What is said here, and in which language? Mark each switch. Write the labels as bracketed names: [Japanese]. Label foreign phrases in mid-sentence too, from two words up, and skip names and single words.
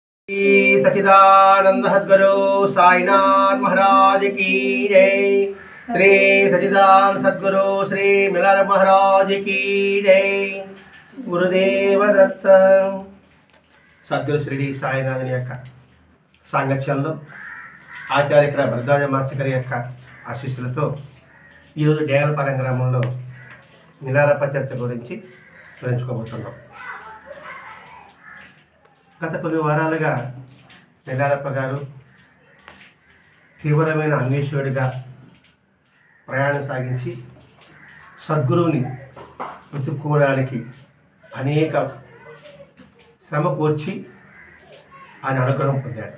[Hindi] श्री सच्चिदानंद सद्गुरु साईनाथ महाराज की जय। श्री सच्चिदानंद सद्गुरु श्री मिलार महाराज की जय। [Telugu] गुरुदेव दत्त। सद्गुरु श्री సాయినాథుని యొక్క సాంగత్యంలో ఆచార్య భరద్వాజ మాస్టర్ గారి యొక్క ఆశీస్సులతో ఈరోజు డేగలపాలెం గ్రామంలో మిలారప్ప చర్చ గురించి వివరించుకోబోతున్నాం. గత కొన్ని వారాలుగా మిలారప్ప గారు తీవ్రమైన అన్వేషకుడిగా ప్రయాణం సాగించి సద్గురువుని వెతుక్కోవడానికి అనేక శ్రమ కోర్చి ఆయన అనుగ్రహం పొందాడు.